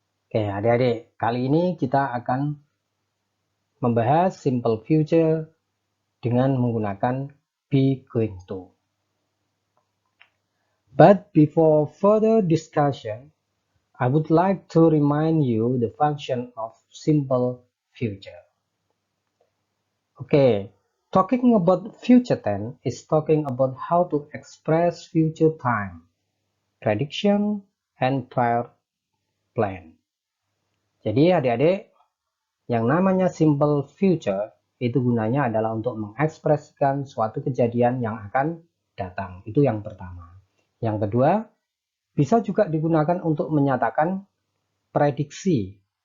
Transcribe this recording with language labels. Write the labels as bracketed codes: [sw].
[id] Oke, adik-adik, kali ini kita akan membahas simple future dengan menggunakan be going to. [en] But before further discussion, I would like to remind you the function of simple future. Okay, talking about future tense is talking about how to express future time, prediction, and prior plan. [id] Jadi adik-adik, yang namanya simple future itu gunanya adalah untuk mengekspresikan suatu kejadian yang akan datang. Itu yang pertama. Yang kedua, bisa juga digunakan untuk menyatakan prediksi.